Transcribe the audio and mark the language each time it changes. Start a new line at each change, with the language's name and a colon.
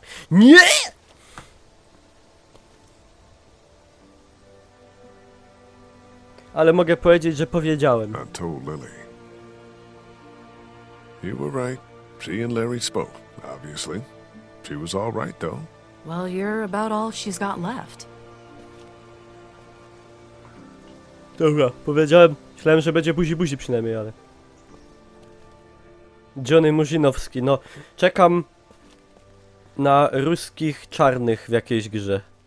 Polish: Nie! Ale mogę powiedzieć, że powiedziałem.
English: I told Lily. You were right. She and Larry spoke, obviously. She was all right, though. Well, you're about all she's got left.
Polish: Dobra, powiedziałem. Myślałem, że będzie buzi przynajmniej, ale... Johnny Murzynowski, no. Czekam na ruskich czarnych w jakiejś grze.